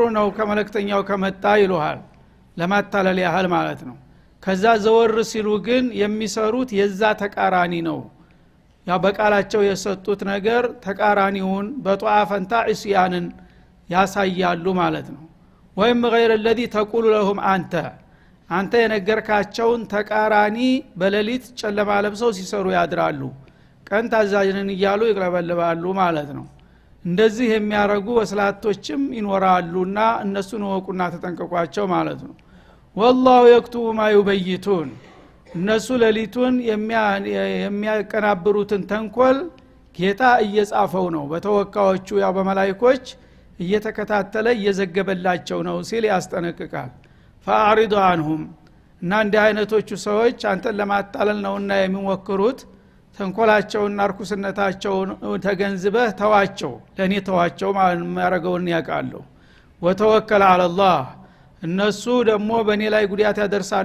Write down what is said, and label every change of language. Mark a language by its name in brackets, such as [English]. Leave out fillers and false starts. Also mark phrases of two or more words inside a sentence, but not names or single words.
[Amharic] ነው ከመልእክተኛው ከመጣ ይሉሃል ለማታለል ያህል ማለት ነው ከዛ ዘወር ሲሉ ግን የሚሰሩት የዛ ተቃራኒ ነው ያ በቃላቸው የሰጡት ነገር ተቃራኒውን በጧዓ ፈንታ እስያንን ያሳያሉ ማለት ነው ወይም [Arabic] غير الذي تقول لهم [Amharic] አንተ የነገርካቸውን ተቃራኒ በሌሊት ጨለማ ለብሰው ሲሰሩ ያድራሉ ቀን ታዛዥነን እያሉ ይቅለበልባሉ ማለት ነው እንደዚህ የሚያረጉ ወስላቶችም ይኖራሉና እነሱን ወቁና ተጠንቀቋቸው ማለት ነው [Arabic] والله يكتب ما يبيتون [Amharic] እነሱ ሌሊቱን የሚያቀናብሩትን ተንኮል ጌታ እየጻፈው ነው በተወካዮቹ ያው በመላእክቶች እየተከታተለ እየዘገበላቸው ነው ሲል ያስጠነቅቃል [Arabic] فأعرض عنهم [Amharic] እና እንደ አይነቶቹ ሰዎች አንተን ለማጣለል ነውና የሚሞክሩት ተንኮላቸውና ርኩስነታቸውን ተገንዝበህ ተዋቸው ለኔ ተዋቸው ማለት ማረገውን ያቃሉ [Arabic] وتوكل على الله [Amharic] እነሱ ደግሞ በኔ ላይ ጉዳት ያደርሳሉ